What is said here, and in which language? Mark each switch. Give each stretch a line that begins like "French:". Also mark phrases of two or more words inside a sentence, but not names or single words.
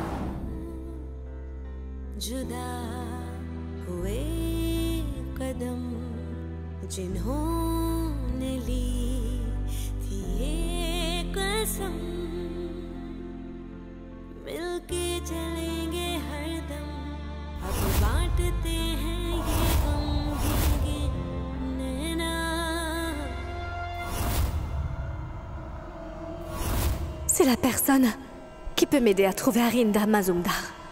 Hindi: जुदा हुए कदम जिन्होंने ली कसम मिलके चलेंगे हरदम अब बांटते हैं ये गम भीगे नैना
French: C'est la personne qui peut m'aider à trouver Arinda Mazumdar.